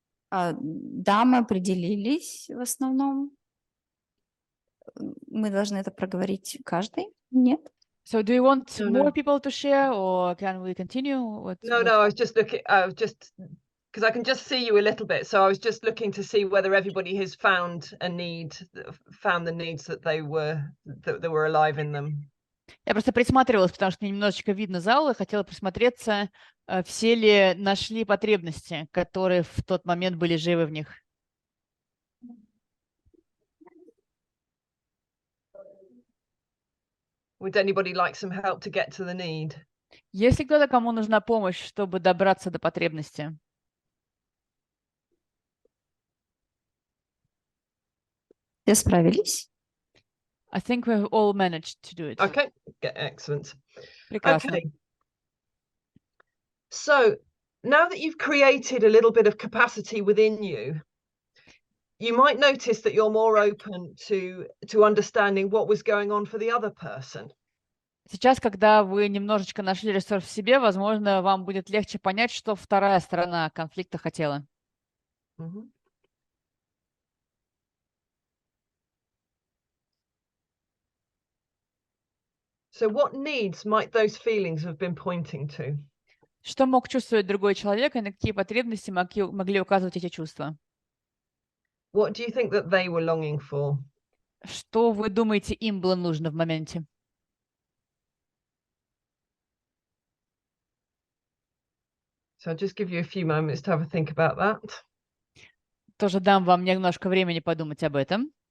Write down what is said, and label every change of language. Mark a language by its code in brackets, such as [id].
[ru] Да, мы определились в основном. Мы должны это проговорить каждый? Нет? [en] So do you want No, more people to share or can we continue? No, I was just looking, because I can just see you a little bit, so I was just looking to see whether everybody has found a need, found the needs that they were alive in them. [ru] Я просто присматривалась, потому что мне немножечко видно зал, и хотела присмотреться, все ли нашли потребности, которые в тот момент были живы в них. [en] Would anybody like some help to get to the need? [ru] Есть ли кто-то, кому нужна помощь, чтобы добраться до потребности? Все справились? [en] I think we've all managed to do it. Okay, excellent. [ru] Прекрасно. [en] Okay. So now that you've created a little bit of capacity within you, you might notice that you're more open to understanding what was going on for the other person. [ru] Сейчас, когда вы немножечко нашли ресурс в себе, возможно, вам будет легче понять, что вторая сторона конфликта хотела. Mhm. [en] So what needs might those feelings have been pointing to? [ru] Что мог чувствовать другой человек и на какие потребности могли указывать эти чувства? [en] What do you think that they were longing for? [ru] Что вы думаете, им было нужно в моменте? [en] So I'll just give you a few moments to have a think about that. [ru] Тоже дам вам немножко времени подумать об этом.